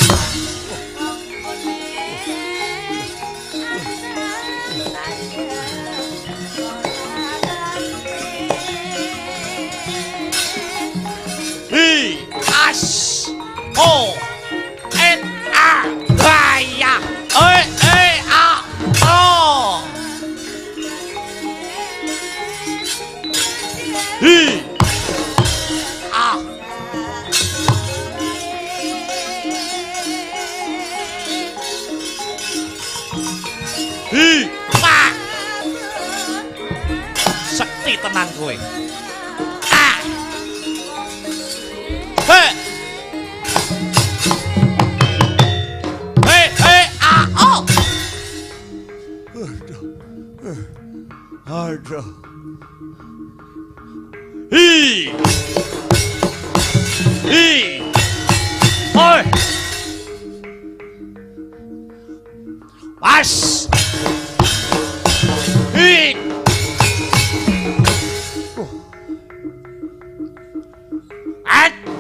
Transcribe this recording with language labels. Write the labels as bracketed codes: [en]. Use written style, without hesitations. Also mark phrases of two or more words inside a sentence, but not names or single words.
[jv] as oh et gaya oh hi hi pak sekti tenan kowe Aduh. Hi. Oi. Was. Hi. At.